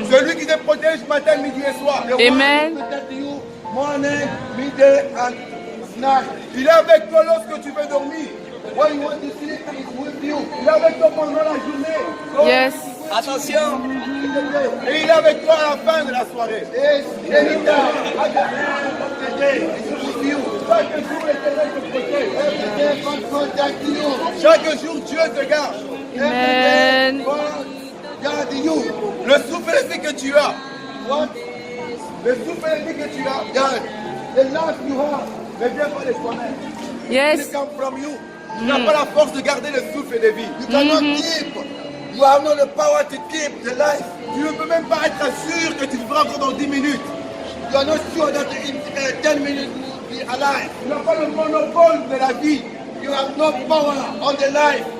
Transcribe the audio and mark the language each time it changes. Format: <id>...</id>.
<fr>Celui qui te protège matin, midi et soir. Amen.</fr> <en>Morning, midday and night.</en> <fr>Il est avec toi lorsque tu veux dormir.</fr> <en>When you want to sleep, he is with you.</en> <fr>Il est avec toi pendant la journée.</fr> <en>Yes. Attention.</en> <fr>Et il est avec toi à la fin de la soirée.</fr> <en>Yes. Anytime. At the end of the day, he is with you.</en> <fr>Chaque jour, l'Éternel te protège.</fr> <en>Every day, God protects you.</en> <fr>Chaque jour, Dieu te garde. Amen.</fr> <en>God garde you.</en> <fr>Le souffle de vie que tu as.</fr> <en>What?</en> <fr>Le souffle de vie que tu as. God.</fr> <en>The life you have.</en> <fr>Ne vient pas de toi-même.</fr> <en>Yes. It come from you.</en> <fr>Tu n'as pas la force de garder le souffle de vie.</fr> <en>You cannot keep. You have not the power to keep the life.</en> <fr>Tu ne peux même pas être sûr que tu vivras encore dans 10 minutes.</fr> <en>You are not sure that in 10 minutes you will be alive.</en> <fr>Tu n'as pas le monopole de la vie.</fr> <en>You have no power on the life.</en>